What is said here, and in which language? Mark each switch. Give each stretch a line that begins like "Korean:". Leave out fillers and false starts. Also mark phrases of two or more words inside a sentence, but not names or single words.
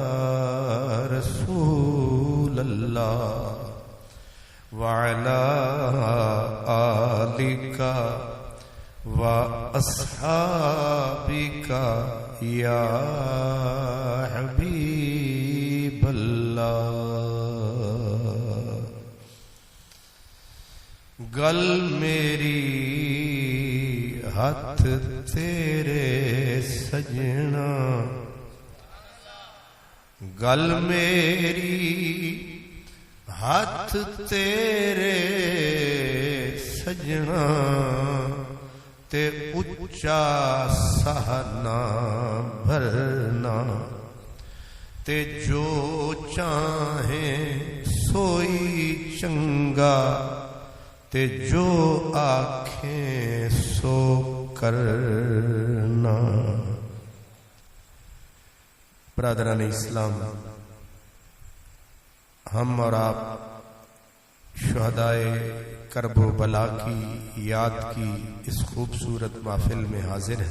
Arabic: رسول الله وعلى آلك وأصحابك يا حبيب الله
Punjabi: گل میری ہاتھ تیرے سجنا گل میری ہاتھ تیرے سجنا تے اچا سہنا بھرنا تے جو چاہیں سوئی چنگا تے جو آنکھیں سو کرنا.
Urdu: برادران اسلام، ہم اور آپ شہدائے کرب و بلا کی یاد کی اس خوبصورت محفل میں حاضر ہیں.